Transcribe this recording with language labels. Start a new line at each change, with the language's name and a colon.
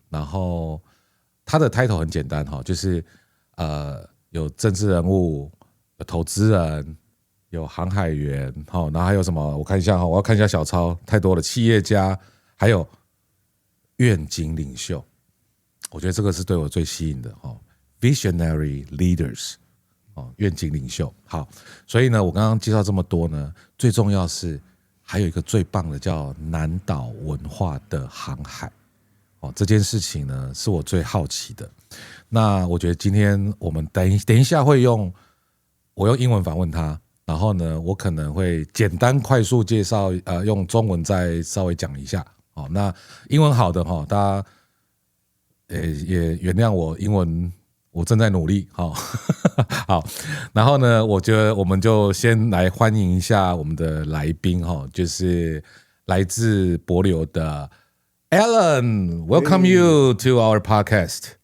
Chinese: 然后他的 title 很简单，就是有政治人物，有投资人。有航海员，然后还有什么？我看一下，我要看一下小抄，太多了。企业家，还有愿景领袖，我觉得这个是对我最吸引的。
English: Visionary leaders，
Chinese: 愿景领袖。好，所以呢，我刚刚介绍这么多呢，最重要是还有一个最棒的叫南岛文化的航海。这件事情呢，是我最好奇的。那我觉得今天我们等一下会我用英文访问他。然后呢，我可能会简单快速介绍，用中文再稍微讲一下。那英文好的大家也原谅我，英文我正在努力。好，然后呢，我觉得我们就先来欢迎一下我们的来宾，就是来自帛琉的 Alan.
English: Welcome you to our podcast.